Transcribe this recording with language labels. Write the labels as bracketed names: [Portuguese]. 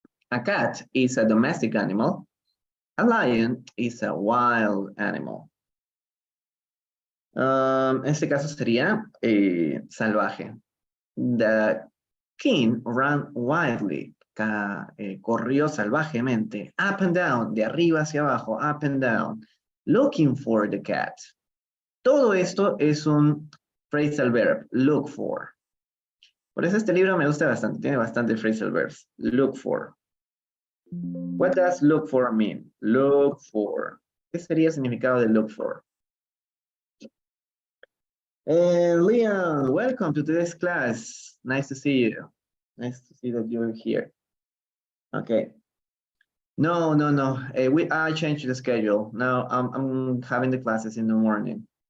[English] A cat is a domestic animal. A lion is a wild animal. [Spanish] En este caso sería salvaje. [English] The king ran wildly. [Spanish] Corrió salvajemente. [English] Up and down. [Spanish] De arriba hacia abajo. [English] Up and down. Looking for the cat. [Spanish] Todo esto es un phrasal verb. Look for. Por eso este libro me gusta bastante. Tiene bastante [English] phrasal verbs. Look for. What does look for mean? Look for. [Spanish] ¿Qué sería el significado de look for? [English] Leon, welcome to today's class. Nice to see you. Nice to see that you're here. Okay. No. I changed the schedule. Now I'm having the classes in the morning.